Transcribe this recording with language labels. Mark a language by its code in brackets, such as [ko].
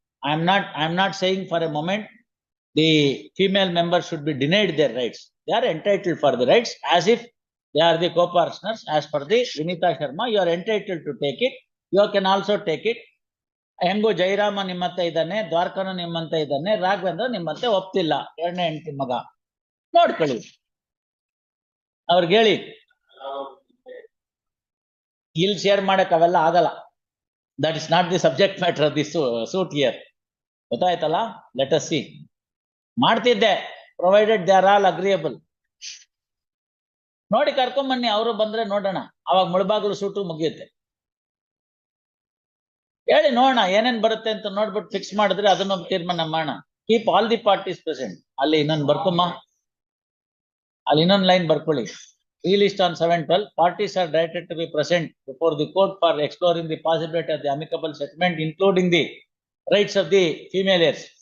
[en] I am not saying for a moment the female members should be denied their rights. They are entitled for the rights as if they are the co-partners. As per the Vinita Sharma, you are entitled to take it. You can also take it. [kn] ಹೆಂಗು ಜೈರಾಮ ನಿಮ್ಮತ್ತೆ ಇದ್ದಾನೆ, ದ್ವಾರಕನು ನಿಮ್ಮಂತೆ ಇದ್ದಾನೆ, ರಾಘವೇಂದ್ರ ನಿಮ್ಮಂತೆ ಒಪ್ತಿಲ್ಲ, 2ನೇ ಹೆಂಡತಿ ಮಗ. ನೋಡ್ಕೊಳ್ಳಿ, ಅವ್ರಿಗೆ ಹೇಳಿ. ಇಲ್ಲಿ ಶೇರ್ ಮಾಡಕ್ ಅವೆಲ್ಲ ಆಗಲ್ಲ. [en] That is not the subject matter of the suit here. [kn] ಗೊತ್ತಾಯ್ತಲ್ಲ? [en] Let us see. [kn] ಮಾಡ್ತಿದ್ದೆ, [en] Provided they are all agreeable. [kn] ನೋಡಿ ಕರ್ಕೊಂಬನ್ನಿ, ಅವರು ಬಂದ್ರೆ ನೋಡೋಣ. ಅವಾಗ ಮುಳಬಾಗಿಲು ಸೂಟು ಮುಗಿಯುತ್ತೆ. ಹೇಳಿ ನೋಡೋಣ ಏನೇನ್ ಬರುತ್ತೆ ಅಂತ ನೋಡ್ಬಿಟ್ಟು ಫಿಕ್ಸ್ ಮಾಡಿದ್ರೆ ಅದನ್ನ ತೀರ್ಮಾನ ಮಾಡೋಣ. [en] Keep all the parties present. [kn] ಅಲ್ಲಿ ಇನ್ನೊಂದು ಬರ್ಕೊಮ್ಮ, ಅಲ್ಲಿ ಇನ್ನೊಂದು ಲೈನ್ ಬರ್ಕೊಳ್ಳಿ. [en] Released on 7/12, parties are directed to be present before the court for exploring the possibility of the amicable settlement, including the rights of the female heirs.